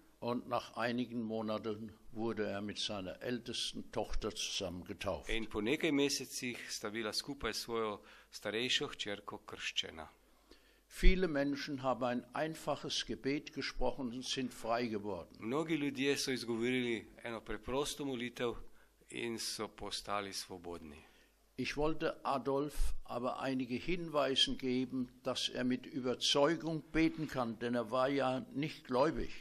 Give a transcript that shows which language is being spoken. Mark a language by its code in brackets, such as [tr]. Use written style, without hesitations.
[de] und nach einigen Monaten wurde er mit seiner ältesten Tochter zusammen getauft. [sl] in po nekaj mesecih sta bila skupaj s svojo starejšo hčerko krščena. [de] Viele Menschen haben ein einfaches Gebet gesprochen und sind frei geworden. [sl] Mnogi ljudje so izgovorili eno preprosto molitev in so postali svobodni. [de] Ich wollte Adolf aber einige Hinweise geben, dass er mit Überzeugung beten kann, denn er war ja nicht gläubig.